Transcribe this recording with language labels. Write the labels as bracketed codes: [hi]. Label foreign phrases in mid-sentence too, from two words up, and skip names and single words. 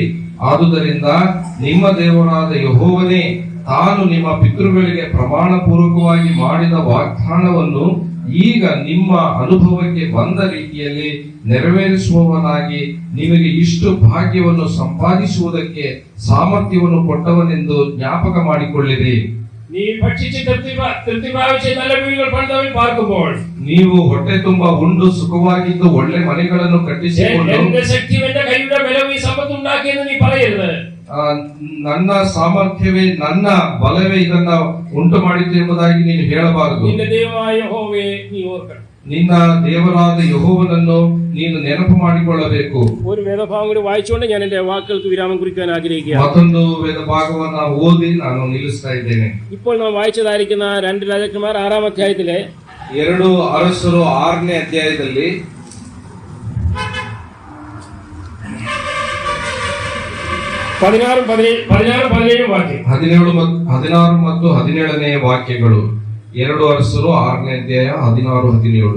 [kn] ಆದುದರಿಂದ ನಿಮ್ಮ ದೇವರಾದ ಯೆಹೋವನೇ ತಾನು ನಿಮ್ಮ ಪಿತೃಗಳಿಗೆ ಪ್ರಮಾಣ ಪೂರ್ವಕವಾಗಿ ಮಾಡಿದ ವಾಗ್ದಾನವನ್ನು ಈಗ ನಿಮ್ಮ ಅನುಭವಕ್ಕೆ ಬಂದ ರೀತಿಯಲ್ಲಿ ನೆರವೇರಿಸುವವನಾಗಿ ನಿಮಗೆ ಇಷ್ಟು ಭಾಗ್ಯವನ್ನು ಸಂಪಾದಿಸುವುದಕ್ಕೆ ಸಾಮರ್ಥ್ಯವನ್ನು ಕೊಟ್ಟವನೆಂದು ಜ್ಞಾಪಕ ಮಾಡಿಕೊಳ್ಳಿರಿ. [ml] നീ ഭക്ഷിച്ച് തൃപ്തി പ്രാപിച്ച് നല്ല വീടുകൾ പണിതവൻ പാർക്കുമ്പോൾ [kn] ನೀವು ಹೊಟ್ಟೆ ತುಂಬಾ ಉಂಡು ಸುಖವಾಗಿದ್ದು ಒಳ್ಳೆ ಮನೆಗಳನ್ನು ಕಟ್ಟಿಸಿಕೊಂಡು [ml] എന്റെ ശക്തി എന്റെ കൈയുടെ ബലവും ഈ സമ്പത്ത് ഉണ്ടാക്കിയെന്ന് നീ പറയരുത്. [kn] ನನ್ನ ಸಾಮರ್ಥ್ಯವೇ ನನ್ನ ಬಲವೇ ಇದನ್ನ ಉಂಟು ಮಾಡಿತು ಎಂಬುದಾಗಿ ನೀನು ಹೇಳಬಾರದು. [ml] നിന്റെ ദൈവമായ യഹോവയെ നീ ഓർക്കണം. [kn] ನಿನ್ನ ದೇವರಾದ ಯೆಹೋವನನ್ನು ನೀನು ನೆನಪು ಮಾಡಿಕೊಳ್ಳಬೇಕು. [ml] ഒരു വേദഭാഗം കൂടി വായിച്ചുകൊണ്ട് ഞാൻ എന്റെ വാക്കുകൾക്ക് വിരാമം കുറിക്കാൻ ആഗ്രഹിക്കുകയാണ്. [kn] ಮತ್ತೊಂದು ವೇದ ಭಾಗವನ್ನ ಓದಿ ನಾನು ನಿಲ್ಲಿಸ್ತಾ ಇದ್ದೇನೆ. [ml] ഇപ്പോൾ നാം വായിച്ചതായിരിക്കുന്ന 2 രാജാക്കന്മാർ 6-ാം അധ്യായത്തിലെ [kn] 2 ಅರಸರು 6ನೇ ಅಧ್ಯಾಯದಲ್ಲಿ 16-17 ವಾಕ್ಯ 16 ಮತ್ತು 17ನೇ ವಾಕ್ಯಗಳು. 2 ಅರಸರು 6ನೇ ಅಧ್ಯಾಯ 16-17.